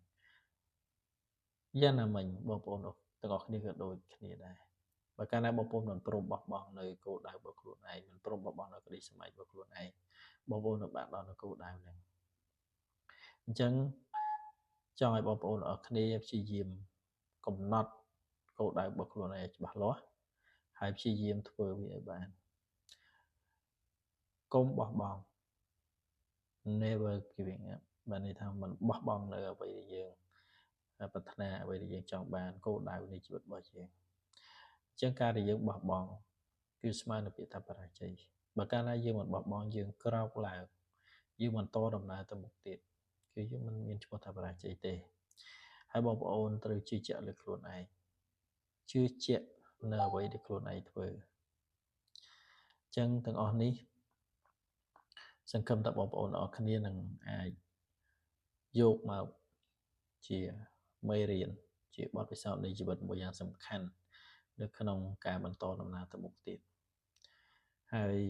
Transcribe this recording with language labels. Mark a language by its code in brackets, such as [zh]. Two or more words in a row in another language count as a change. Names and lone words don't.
[km] យ៉ាងណាមិញបងប្អូនទាំងអស់គ្នាក៏ដូចគ្នាដែរបើកាលណាបងប្អូនមិនព្រមបោះបង់នៅគោលដៅរបស់ខ្លួនឯងមិនព្រមបោះបង់នៅក្តីស្រមៃរបស់ខ្លួនឯងបងប្អូននឹងបានដល់នៅគោលដៅហ្នឹងអញ្ចឹងចង់ឲ្យបងប្អូនអរគ្នាព្យាយាមកំណត់គោលដៅរបស់ខ្លួនឯងច្បាស់លាស់ហើយព្យាយាមធ្វើវាឲ្យបា នកុំបោះបង់ [en] never giving up [km] បានន័យថាមិនបោះបង់នៅអ្វីដែលយើងប្រាថ្នាអ្វីដែលយើងចង់បានគោលដៅនៃជីវិតរបស់ យើងអញ្ចឹងការដែលយើងបោះបង់គឺស្មើនឹងពាក្យថាបរាជ័យបើកាលណាយើងមិនបោះ បង់យើងក្រោកឡើងយើងបន្តដំណើរទៅមុខទៀតគឺយើងមិនមានឈ្មោះថាបរាជ័យទេហើយបងប្អូនត្រូវជឿជាក់លើខ្លួនឯងជឿជាក់នៅអ្វីដែលខ្លួនឯងធ្វើអញ្ចឹងទាំងអស់នេះសង្ឃឹមថាបងប្អូនអរគ្នានឹងអាចយកមកជាមេរៀនជាបទពិសោធន៍នៃជីវិតមួយយ៉ាងសំខាន់នៅក្នុងការបន្តដំណើរទៅមុខទៀតហើ